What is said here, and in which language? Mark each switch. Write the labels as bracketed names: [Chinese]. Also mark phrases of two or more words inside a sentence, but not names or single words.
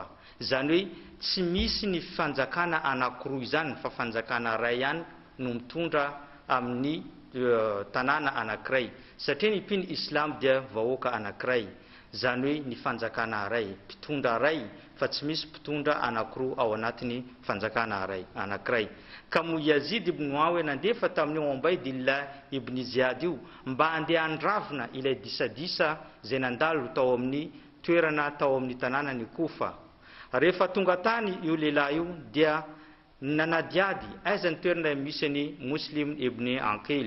[Malagasy] Zany hoe tsy misy ny fanjakana anankiroa izany fa fanjakana ray ihany no mitondra amin'ny tanàna anankiray, satria ny mpino islam dia vahoaka anankiray. Zany hoe ny fanjakana ray, mpitondra ray fa tsy misy mpitondra anankiroa ao anatiny fanjakana ray anankiray. Ka mo Yazid ibn Muawiya nandefa tamin'ny Ubaydillah ibn Ziyad io mba andeha andravina ilay disadisa zay nandalo tao amin'ny toerana tao amin'ny tanàna ny Kofa. Rehefa tonga tany io lehilahy io dia nanadiady aiza ny toerana misy ny Muslim ibn Aqil.